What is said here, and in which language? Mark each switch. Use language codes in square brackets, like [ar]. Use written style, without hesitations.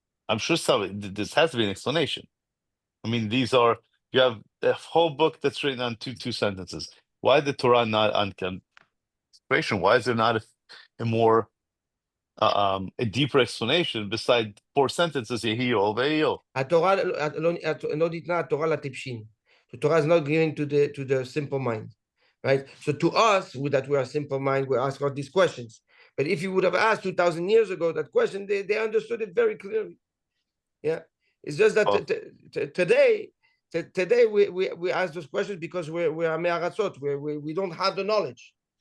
[en] I'm sure this has to be an explanation. I mean, you have a whole book that's written on two sentences. Why the Torah not on explanation? Why is there not a more a deeper explanation besides 4 sentences? Yehio ve'yo. [he] התורה לא ניתנה התורה לטיפשים. [en] The Torah is not given to the simple mind, right? So to us, that we are simple mind, we ask all these questions. But if you would have asked 2,000 years ago that question, they understood it very clearly. Yeah, it's just that today we ask those questions because we are me'aratzot, we don't have the knowledge.